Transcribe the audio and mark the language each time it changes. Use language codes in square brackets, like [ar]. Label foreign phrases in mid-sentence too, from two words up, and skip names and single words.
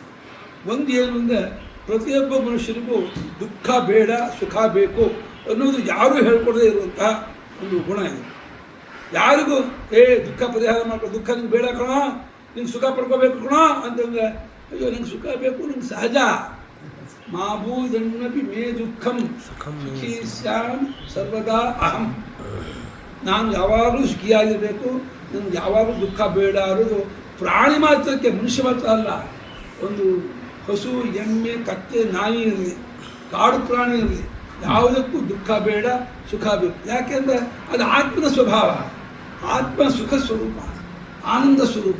[kn] ಒಂದು ಏನು ಅಂದರೆ ಪ್ರತಿಯೊಬ್ಬ ಮನುಷ್ಯನಿಗೂ ದುಃಖ ಬೇಡ, ಸುಖ ಬೇಕು ಅನ್ನೋದು ಯಾರೂ ಹೇಳ್ಕೊಡದೇ ಇರುವಂತಹ ಒಂದು ಗುಣ ಇದೆ. ಯಾರಿಗೂ ದುಃಖ ಪರಿಹಾರ ಮಾಡ್ಕೊ, ದುಃಖ ನಿಂಗೆ ಬೇಡ ಕಣೋ, ನಿಂಗೆ ಸುಖ ಪಡ್ಕೋಬೇಕು ಕಣೋ ಅಂತಂದರೆ, ಅಯ್ಯೋ ನಂಗೆ ಸುಖ ಬೇಕು, ನಂಗೆ ಸಹಜ. [sa] ಮಾಭೂದನ್ನಪಿ ಮೇ ದುಃಖಂ ಸುಖೀ ಸ್ಯಾಂ ಸರ್ವದಾ ಅಹಂ. [kn] ನಾನು ಯಾವಾಗಲೂ ಸುಖಿಯಾಗಿರಬೇಕು, ನನಗೆ ಯಾವಾಗಲೂ ದುಃಖ ಬೇಡ ಅನ್ನೋದು ಪ್ರಾಣಿ ಮಾತ್ರಕ್ಕೆ, ಮನುಷ್ಯ ಮಾತ್ರ ಅಲ್ಲ. ಒಂದು ಹಸು, ಎಮ್ಮೆ, ಕತ್ತೆ, ನಾಯಿ ಇರಲಿ, ಕಾಡು ಪ್ರಾಣಿ ಇರಲಿ, ಯಾವುದಕ್ಕೂ ದುಃಖ ಬೇಡ, ಸುಖ ಬೇಕು. ಯಾಕೆಂದರೆ ಅದು ಆತ್ಮನ ಸ್ವಭಾವ. ಆತ್ಮ ಸುಖ ಸ್ವರೂಪ, ಆನಂದ ಸ್ವರೂಪ.